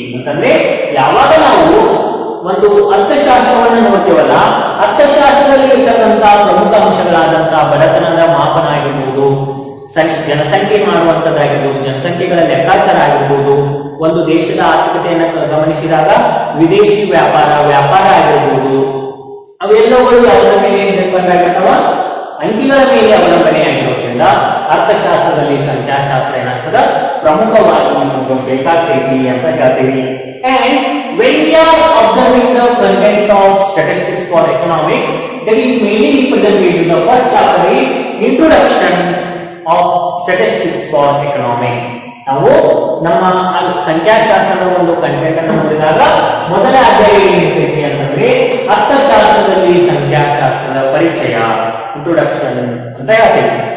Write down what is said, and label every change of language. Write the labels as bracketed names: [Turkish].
[Kannada] ಅಂತಂದ್ರೆ ಯಾವಾಗ ನಾವು ಒಂದು ಅರ್ಥಶಾಸ್ತ್ರವನ್ನು ನೋಡ್ತೇವಲ್ಲ, ಅರ್ಥಶಾಸ್ತ್ರದಲ್ಲಿ ಇರ್ತಕ್ಕಂತಹ ಪ್ರಮುಖ ಅಂಶಗಳಾದಂತಹ ಬಡತನದ ಮಾಪನ ಆಗಿರ್ಬೋದು, ಜನಸಂಖ್ಯೆ ಮಾಡುವಂತದ್ದಾಗಿರ್ಬೋದು, ಜನಸಂಖ್ಯೆಗಳ ಲೆಕ್ಕಾಚಾರ ಆಗಿರ್ಬೋದು, ಒಂದು ದೇಶದ ಆರ್ಥಿಕತೆಯನ್ನು ಗಮನಿಸಿದಾಗ ವಿದೇಶಿ ವ್ಯಾಪಾರ ಆಗಿರ್ಬೋದು, ಅವೆಲ್ಲಗಳು ಯಾವುದರ ಮೇಲೆ ಡಿಪೆಂಡ್ ಆಗಿರ್ತಾವ? ಅಂಕಿಗಳ ಮೇಲೆ ಅವಲಂಬನೆಯಾಗಿರೋದ್ರಿಂದ ಅರ್ಥಶಾಸ್ತ್ರದಲ್ಲಿ ಸಂಖ್ಯಾಶಾಸ್ತ್ರ ಏನಾಗ್ತದ ಪ್ರಮುಖವಾಗಿ ಬೇಕಾಗ್ತೈತಿ ಅಂತ ಹೇಳ್ತೀವಿ. [English] And when we are observing the contents of statistics for economics, that is mainly represented in the first chapter is introduction of statistics for economics. [Kannada] ನಾವು ನಮ್ಮ ಸಂಖ್ಯಾಶಾಸ್ತ್ರದ ಒಂದು ಕಂಟೆಂಟ್ ಅನ್ನು ನೋಡಿದಾಗ ಮೊದಲ ಅಧ್ಯಾಯ ಏನಿರ್ತೈತಿ ಅಂತಂದ್ರೆ ಅರ್ಥಶಾಸ್ತ್ರದಲ್ಲಿ ಸಂಖ್ಯಾಶಾಸ್ತ್ರದ ಪರಿಚಯ, ಇಂಟ್ರೊಡಕ್ಷನ್ ಅಂತ ಹೇಳ್ತೇವೆ.